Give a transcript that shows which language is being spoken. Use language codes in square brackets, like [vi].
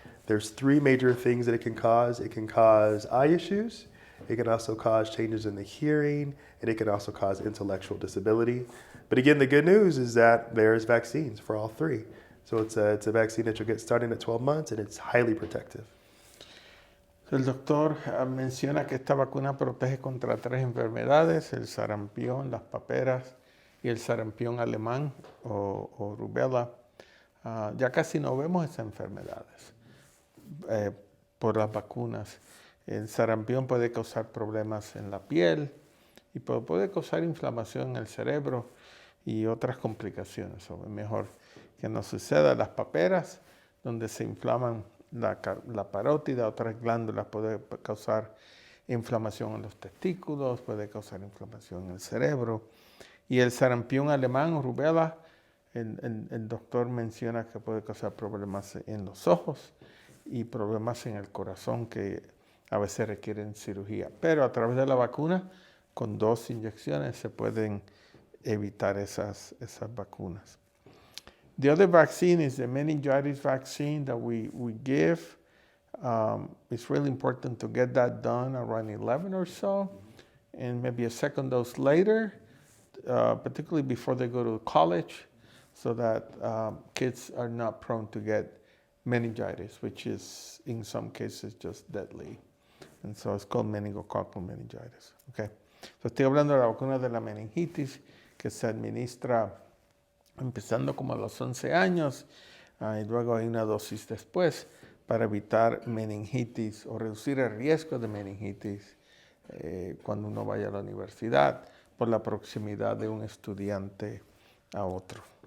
[en] There's three major things that it can cause. It can cause eye issues. It can also cause changes in the hearing, and it can also cause intellectual disability. But again, the good news is that there's vaccines for all three. So it's a vaccine that you'll get starting at 12 months, and it's highly protective. [es] El doctor menciona que esta vacuna protege contra 3 enfermedades, el sarampión, las paperas y el sarampión alemán o rubella. Ya casi no vemos esas enfermedades por las vacunas. El sarampión puede causar problemas en la piel y puede causar inflamación en el cerebro y otras complicaciones. Es mejor que no suceda. Las paperas, donde se inflaman la parótida, otras glándulas, puede causar inflamación en los testículos, puede causar inflamación en el cerebro. Y el sarampión alemán o rubella, el doctor menciona que puede causar problemas en los ojos y problemas en el corazón que a veces requieren cirugía. Pero a través de la vacuna, con 2 inyecciones, se pueden evitar esas vacunas. [en] The other vaccine is the meningitis vaccine that we give. It's really important to get that done around 11 or so, and maybe a second dose later, particularly before they go to college, so that kids are not prone to get meningitis, which is in some cases just deadly. And so it's called meningococcal meningitis. Okay. [es] So estoy hablando de la vacuna de la meningitis que se administra empezando como a los 11 años y luego hay una dosis después para evitar meningitis o reducir el riesgo de meningitis cuando uno vaya a la universidad por la proximidad de un estudiante a otro.